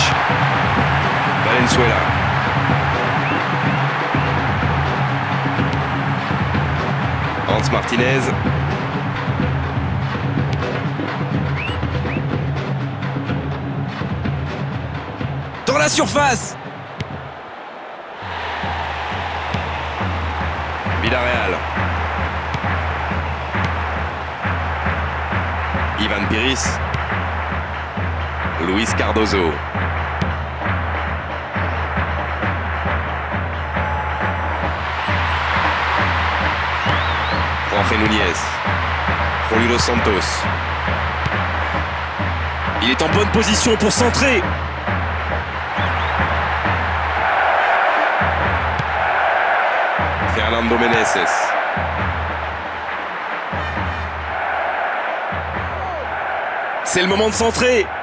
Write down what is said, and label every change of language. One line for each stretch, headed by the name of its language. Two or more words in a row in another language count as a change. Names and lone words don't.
French: Valenzuela. Hans Martinez. Dans la surface. Villarreal. Ivan Piris. Luis Cardozo. Jorge Núñez. Julio Dos Santos. Il est en bonne position pour centrer. Fernando Meneses. C'est le moment de centrer.